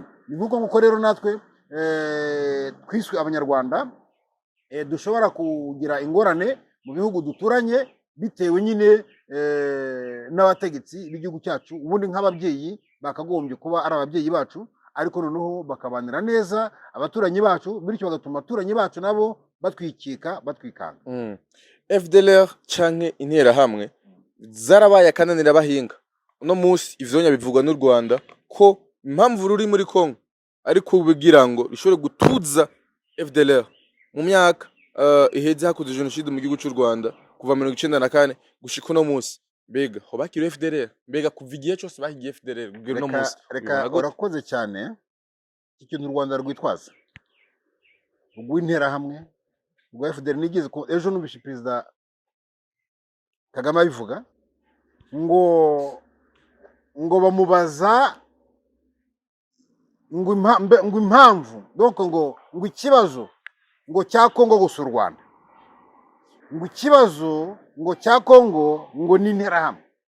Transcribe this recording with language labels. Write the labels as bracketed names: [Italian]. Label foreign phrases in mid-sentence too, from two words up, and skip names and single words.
[Kinyarwanda] Ni nk'uko rero natwe twiswe abanyarwanda dushobora kugira ingorane mu bihugu duturanye bitewe nyine n'abategetsi b'igihugu cyacu. Ubundi nk'ababyeyi bakagombye kuba ari ababyeyi bacu, ariko noneho bakabanira neza abaturanyi bacu, bityo bagatuma abaturanyi bacu nabo batwikika batwikanga. [Rundi] FDLR canke interahamwe zarabaye akananira bahinga. Uno musi ivyonya bivugwa n'u Rwanda ko impamvu ruri muri Kongo ariko ubigira ngo rishobore gutuza FDLR mu myaka iheze hakuze genocide mu gihugu cy'u Rwanda kuva 1994 gushika uno musi. Mbega ho bakiri FDLR, mbega kuva igihe cyose bahigiye FDLR kugira uno musi. [Kinyarwanda] Reka urakoze cyane. Ikintu u Rwanda rwitwaza rw'interahamwe rwa FDLR nigeze ko ejo numvise Perezida Kagame abivuga ngo bamubaza ngo impamvu donc ngo ikibazo ngo cya Kongo gusa u Rwanda, ngo ikibazo ngo cya Kongo ngo ni interahamwe.